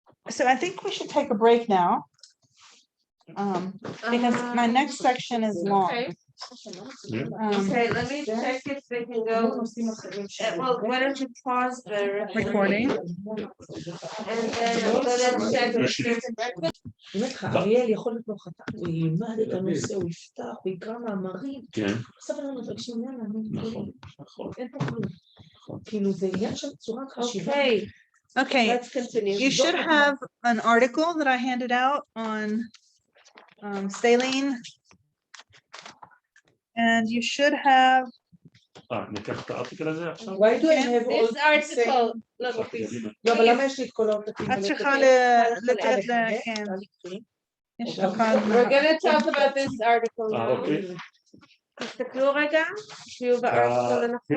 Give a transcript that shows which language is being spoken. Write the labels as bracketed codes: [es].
[en] So I think we should take a break now. Because my next section is long. Okay. Um, Okay, let me check if they can go. Well, why don't you pause the Recording. And then I'm gonna check if [he] אני אומרת לך, אריאל יכול להיות לו חתן, הוא ילמד את הנושא, הוא יפתח, הוא יקרא מאמרים. כן, עכשיו אנחנו מבקשים, יאללה, נכון, נכון. אין פה כלום. כאילו זה עניין של צורת חשיבה. [en] Okay, Okay, let's continue. you should have an article that I handed out on saline. And you should have, [he] ניקח את הארטיקל הזה עכשיו? [en] Why do I have all This article, look, [he] קדימה. לא, אבל למה יש לי את כל העותקים? את צריכה לתת כן. יש לך [en] we're gonna talk about this article now. [he] אוקיי. תסתכלו רגע, שיהיו בארטיקל הנכון.